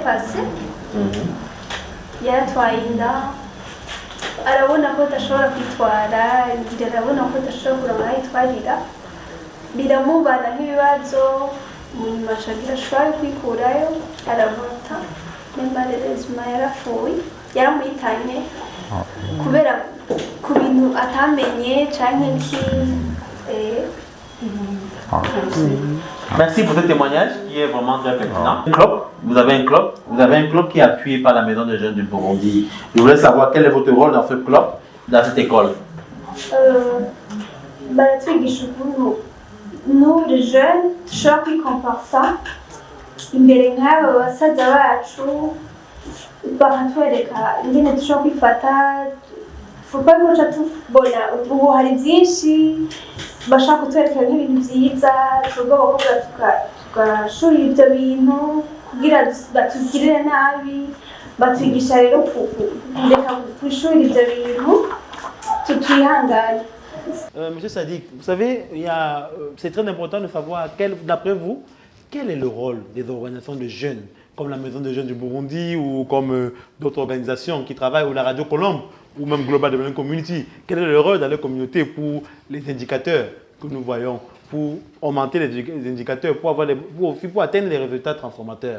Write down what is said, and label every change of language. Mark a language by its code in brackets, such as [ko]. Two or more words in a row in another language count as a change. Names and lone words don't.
[rn] passée yaratwaye inda arabona ko adashobora kwitwara arabona ko adashobora kuronka aho yitwarira biramubana nk'ibibazo munyuma acagira ashobora kwikurayo aravota nembarerezima yarapfuye yaramuhitanye kubera ku bintu atamenye canke iki. [fr] Merci pour ce témoignage qui est vraiment très pertinent. Vous avez un club qui est appuyé par la Maison des Jeunes du Burundi. Je voulais savoir quel est votre rôle dans ce club, dans cette école. [rn] Baratwigisha ukuntu n'uri jeune dushobora kwikomporta imbere nk'aba basaza bacu bakatwereka ingene dushobora kwifata fuko guca tubona ubu hari byinshi bashaka kutwereka nk'ibintu byiza tugomba tugashurira ibyo bintu kugira batugirire nabi batwigisha rero kureka kwishurira ibyo bintu tutwihangane. [fr] Monsieur Sadik, vous savez, c'est très important de savoir, d'après vous, quel est le rôle des organisations de jeunes, comme la Maison des Jeunes du Burundi ou comme d'autres organisations qui travaillent, ou la Radio Colombe, ou même Global Development Community. Quel est le rôle dans les communautés pour les indicateurs que nous voyons, pour augmenter les indicateurs, pour atteindre les résultats transformateurs?